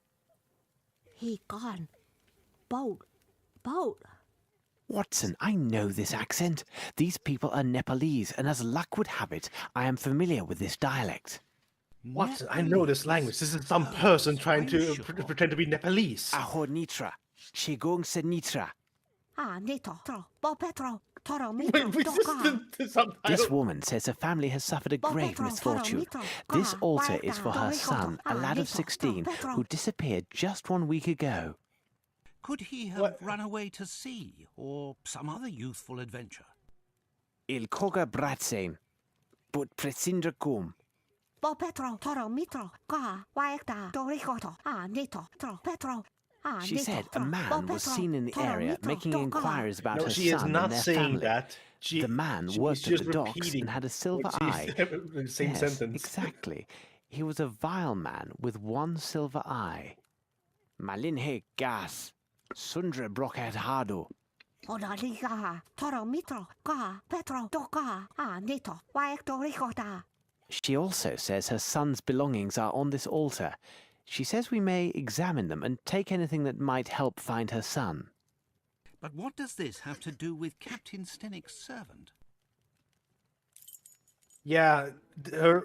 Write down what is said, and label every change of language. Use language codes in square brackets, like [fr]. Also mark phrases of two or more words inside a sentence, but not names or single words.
[en] He gone. Boat. Watson, I know this accent. These people are Nepalese, and as luck would have it, I am familiar with this dialect. What? I know this language. This is some person trying to pretend to be Nepalese. Ahor Nitra. Shegong se Nitra. Nito. Bo Petro. Toro Wait, Mito. this is the subtitle. This woman says her family has suffered a grave misfortune. This altar is for her son, a lad of 16, who disappeared just 1 week ago. Could he have run away to sea or some other youthful adventure? Il koga bratsen, but presindra kum. Bo Petro. Toro Mito. Ka. Waekta. Doricoto. Nito. Tro. Petro. She said a man was seen in the area making inquiries about No, her she is son not and their saying family. that. The man worked at the docks and had a silver eye. The same Yes, sentence. exactly. He was a vile man with 1 silver eye. Malinhe gas. Sundre brokat hado. Odaliga. Toro Mito. Ka. Petro. Doka. Nito. Waekto Ricota. She also says her son's belongings are on this altar. She says we may examine them and take anything that might help find her son. But what does this have to do with Captain Stennick's servant? Yeah. Her.